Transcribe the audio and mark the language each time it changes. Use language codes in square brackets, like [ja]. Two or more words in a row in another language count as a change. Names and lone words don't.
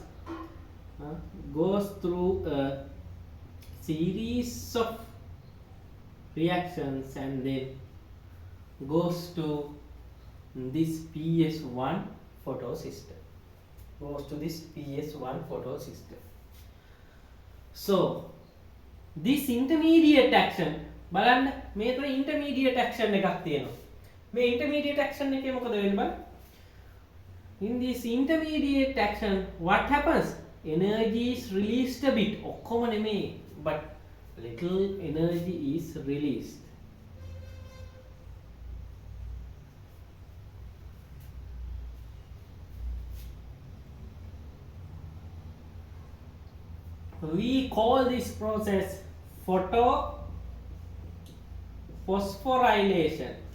[en] Goes through a series of reactions and then goes to this PS1 photosystem. Goes to this PS1 photosystem. So this intermediate action [si] බලන්න මේතර [en] intermediate action [si] එකක් තියෙනවා. මේ [en] intermediate action [si] එකේ මොකද වෙන්නේ බලන්න. [en] In this intermediate action what happens? Energy is released a bit. [si] ඔක්කොම නෙමෙයි, [en] but little energy is released. We call this process photophosphorylation.